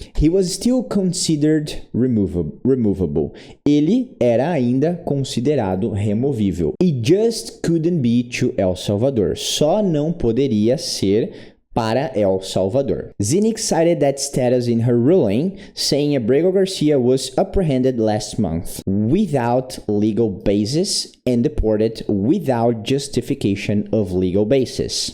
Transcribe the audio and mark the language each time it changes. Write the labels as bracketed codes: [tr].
[en] He was still considered removable. [pt] Ele era ainda considerado removível. [en] He just couldn't be to El Salvador. [pt] Só não poderia ser para El Salvador. [en] Zinick cited that status in her ruling, saying Abrego Garcia was apprehended last month without legal basis and deported without justification of legal basis.